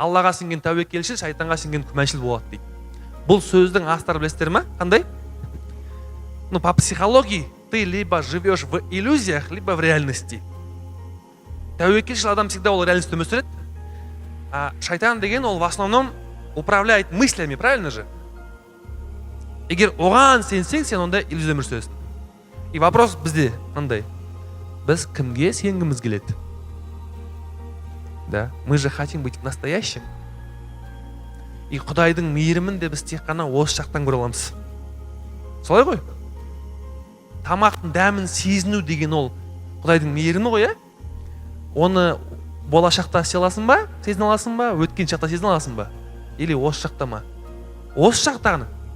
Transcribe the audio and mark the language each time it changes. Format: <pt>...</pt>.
<kk>Аллаға сенген тәуекелшіл, шайтанға сенген күмәншіл болады дейді. Бұл сөздің астары білесіздер ме? Қандай?</kk> <ru>Ну, по психологии ты либо живешь в иллюзиях, либо в реальности.</ru> <kk>Тәуекелшіл адам</kk> <ru>всегда</ru> <kk>ол реальность өмір сүреді. А шайтан деген ол</kk> <ru>в основном управляет мыслями, правильно же?</ru> <kk>Егер оған сенсең, сен онда иллюзия өмір сүресің. И вопрос бізде қандай? Біз кімге сенгіміз келеді?</kk> <ru>Да, мы же хотим быть настоящим.</ru> <kk>И Құдайдың мейірімін де біз тек қана осы жақтан көре аламыз. Солай ғой? Тамақтың дәмін сезіну деген ол Құдайдың мейірімі ғой, Оны болашақта сезіне аласың ба, өткен шақта сезіне аласың ба? Или осы шақта ма? Осы шақтағыны.</kk>